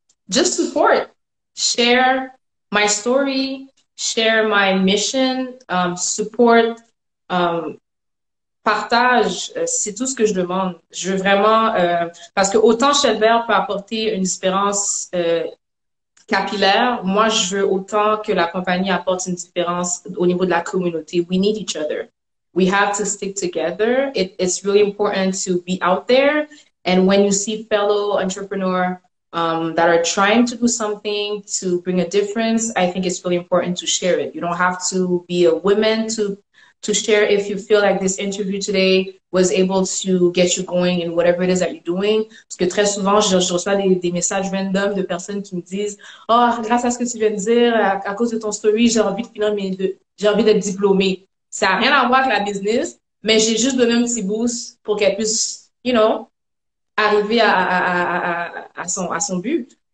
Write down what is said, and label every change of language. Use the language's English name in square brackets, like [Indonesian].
[English] Just support. Share my story, share my mission, support, [French] partage, c'est tout ce que je demande. Je veux vraiment, parce que autant Shelbert peut apporter une différence capillaire, moi je veux autant que la compagnie apporte une différence au niveau de la communauté. [English] We need each other. We have to stick together. It's really important to be out there. And when you see fellow entrepreneurs that are trying to do something to bring a difference, I think it's really important to share it. You don't have to be a woman to share if you feel like this interview today was able to get you going in whatever it is that you're doing. [French] Parce que très souvent, je reçois des messages random de personnes qui me disent « Oh, grâce à ce que tu viens de dire, à cause de ton story, j'ai envie de finir j'ai envie d'être diplômée. » Ça n'a rien à voir avec la business, mais j'ai juste donné un petit boost pour qu'elle puisse, [English] you know, [French] arriver à son but.